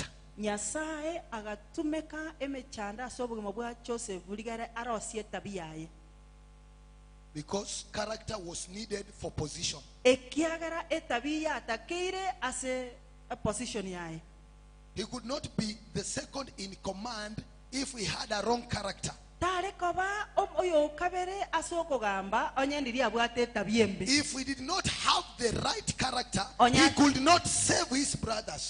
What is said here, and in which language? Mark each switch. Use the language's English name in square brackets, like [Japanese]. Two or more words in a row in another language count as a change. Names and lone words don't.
[Gusii] Nyasaye agatumeka emechanda asobugimo bwa Joseph buligare arosie tabiyaye. [English] Because character was needed for position. [Gusii] Ekiagara etabiya atakeire ase a position yaye. [English] He could not be the second in command if he had a wrong character. If he did not have the right character, he could not save his brothers.